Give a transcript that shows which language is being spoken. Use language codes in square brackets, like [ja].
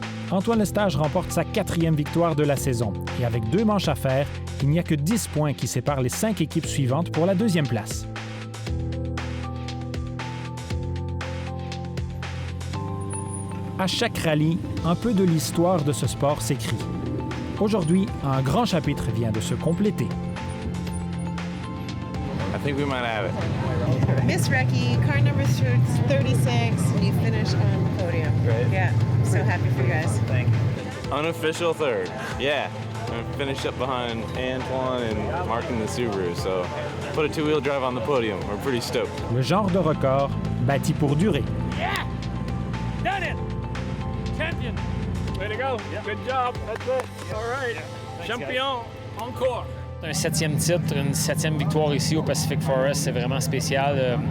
[fr] Antoine Lestage remporte sa 4e victoire de la saison. Et avec 2 manches à faire, il n'y a que 10 points qui séparent les 5 équipes suivantes pour la 2e place. À chaque rallye, un peu de l'histoire de ce sport s'écrit. Aujourd'hui, un grand chapitre vient de se compléter. [en] I think we might have it. Miss Recchi, car number 36, and you finished on the podium. Great. Yeah, so happy for you guys. Thank you. Unofficial third. Yeah. I finished up behind Antoine and Mark in the Subaru, so put a two-wheel drive on the podium. We're pretty stoked. [fr] Le genre de record bâti pour durer. [en] Yeah! Done it! Champion! Way to go! Yeah. Good job! That's it! All right! Thanks, [fr] Champion! Encore! Un 7e titre, une 7e victoire ici au Pacific Forest, c'est vraiment spécial.